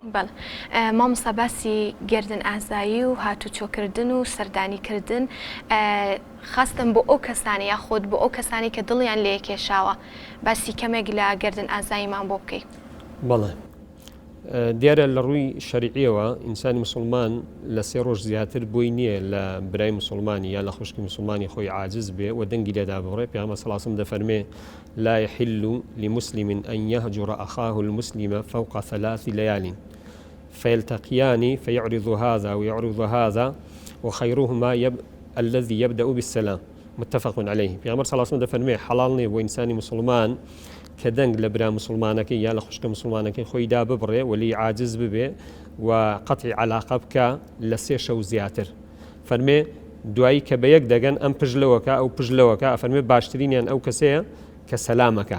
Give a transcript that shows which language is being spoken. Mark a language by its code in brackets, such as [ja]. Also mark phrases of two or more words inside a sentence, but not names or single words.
[ckb] بەڵێ مامۆستا باسی گردن ئازایی و هاتوچۆکردن و سەردانیکردن خاستن بۆ ئەو کەسانی یاخۆت بۆ ئەو کەسانی کە دڵیان لێ کێشاوە، باسی کەمێک لە گردن ئازاییمان بۆ بکەی. بەڵێ دیارە لە ڕووی شەریعیەوە ئینسانی مسلمان لە 3 ڕۆژ زیاتر بۆی نییە لە برای مسلمانی یا لە خوشکی مسلمانی خۆی عاجز بێ و دەنگی لێدا بڕێ. [ar] پێغەمبەر صلی الله علیه و سلم دەفەرمێ لا يحل لمسلم أن يهجر أخاه المسلم فوق 3 ليال فيلتقيان فيعرض هذا ويعرض هذا وخيرهما الذي يبدأ بالسلام متفق عليه. [ckb] پێغەمبەر [ar] صلی الله علیه و سلم [ckb] دەفەرمێ حەڵاڵ نییە بۆ ئینسانی مسلمان کە دەنگ لە برا مسلمانەکەی یا لە خوشکە مسلمانەکەی خۆیدا ببڕێ ولی عاجز ببێ و قەتعی عەلاقە بکە لە 3 شەو زیاتر. فەرمێ دوایی کە بە یەک دەگەن ئەم پژلەوەکە ئەو پژلەوەکە، ئەفەرمێ باشترینیان ئەو کەسەیە کە سەلامەکە.